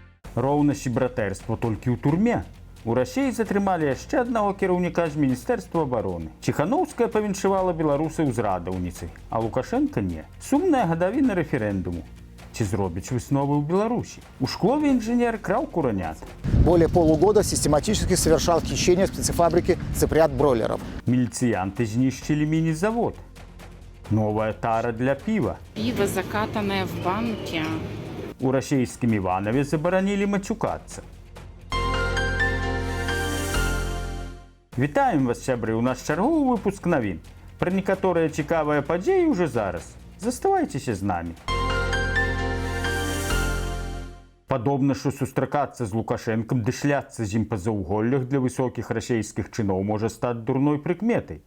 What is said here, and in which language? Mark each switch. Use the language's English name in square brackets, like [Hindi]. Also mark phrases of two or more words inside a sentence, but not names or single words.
[Belarusian] Роўнасць і братэрства толькі ў турме. У Расіі затрымалі яшчэ аднаго кіраўніка з міністэрства абароны. Ціханаўская павіншавала беларусаў з радаўніцай, а Лукашенка не. Сумная гадавіна рэферэндуму. Ці зробіць высновы ў Беларусі? У школе інжынер краў куранят. [Russian] Более полугода систематически совершал хищение в специфабрике цыплят бройлеров. [Belarusian] Міліцыянты знішчылі міні-завод. [Russian] Новая тара для пива. Пиво, закатанное в банке. [Belarusian] У расійскім Іванове забаранілі мацюкацца. Вітаем вас, сябры, у нас чарговы выпуск навін. Пра некаторыя цікавыя падзеі ўжо зараз. Заставайцеся з намі. Падобна, што сустракацца з Лукашэнкам ды шляцца з ім па заўголлях для высокіх расійскіх чыноў можа стаць дурной прыкметай.